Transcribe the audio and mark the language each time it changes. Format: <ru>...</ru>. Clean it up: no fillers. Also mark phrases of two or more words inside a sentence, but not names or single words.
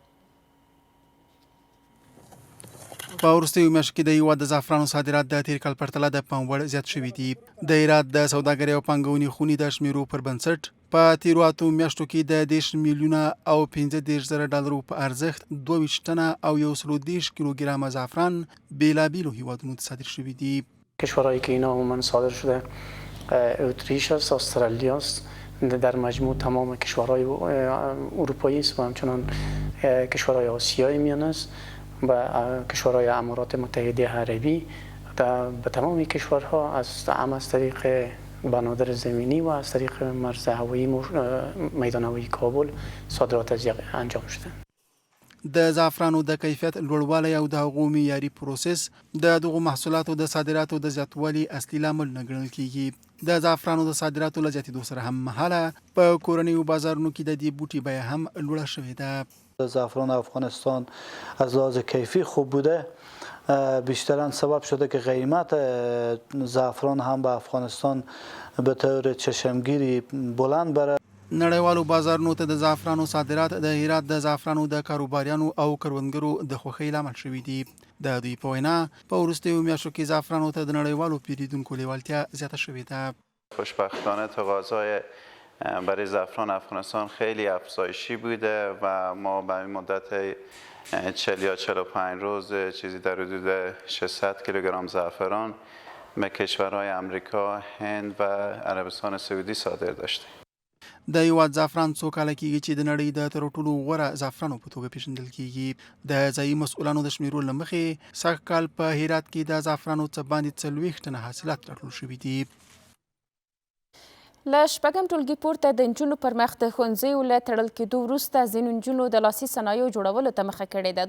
<ps>په وروستیو میاشتو کې د هیواد د زعفرانو صادرات د تیر کال پرتله د پام وړ زیات شوي دي. د هرات د سوداګرۍ او پانګونې خونې د شمیرو پر بنسټ په تیرو 8 میاشتو کې د 10 میلیونه او 15 زره ډالرو په ارزښت 22 ټنه او 130 کیلوګرم زعفران بیلابیلو هیوادونو ته صادر شوي دي.</ps> <fa>کشورهایی که اینا عموما صادر شده اتریش است، استرالیا است، در مجموع تمام کشورهای اروپایی است و همچنان کشورهای آسیای میانه است و کشورهای امارات متحده عربی. به تمام کشورها از طریق بنادر زمینی و از طریق مرز هوایی میدان هوایی کابل صادرات انجام شده.</fa> <ps>د زعفرانو د کیفیت لوړوالی او د هغو معیاري پروسس د دغو محصولاتو د صادراتو د زیاتوالي اصلي لامل نه ګڼل کیږي. د زعفرانو د صادراتو له زیاتېدو سره هم مهاله په کورنیو بازارونو کې د دې بوټي بیه هم لوړه شوې ده.</ps> <fa>زعفران افغانستان از لحاظ کیفی خوب بوده، بیشترا سبب شده که قیمت زعفران هم به افغانستان به طور چشمگیری بلند بره.</fa> <ps>نړیوالو بازارونو ته د زعفرانو صادرات د هرات د زعفرانو د کاروباریانو او کروندګرو د خوښۍ لامل شوي دي. د دوی په وینا په وروستیو میاشتو کې زعفرانو ته د نړیوالو پیرودونکو لیوالتیا زیاته شوې ده.</ps> <fa>خوشبختانه تقاضای برای زعفران افغانستان خیلی افزایشی بوده و ما به این مدت 40 یا 45 روز چیزی در حدود 600 کیلوگرم زعفران به کشورهای امریکا، هند و عربستان سعودی صادر داشتیم.</fa> <ps>د هیواد زعفران څو کاله کېږي چې د نړۍ د تر ټولو غوره زعفرانو په توګه پیژندل کېږي. د ځایي مسؤلانو د شمیرو له مخې سږ کال په هرات کې د زعفرانو څه باندې 40 ټنه حاصلات راټول شوي دي. له شپږم ټولګي پورته د نجونو پر مخ د ښوونځیو له تړل کېدو وروسته ځینو نجونو د لاسي صنایعو جوړولو ته مخه کړې ده.</ps>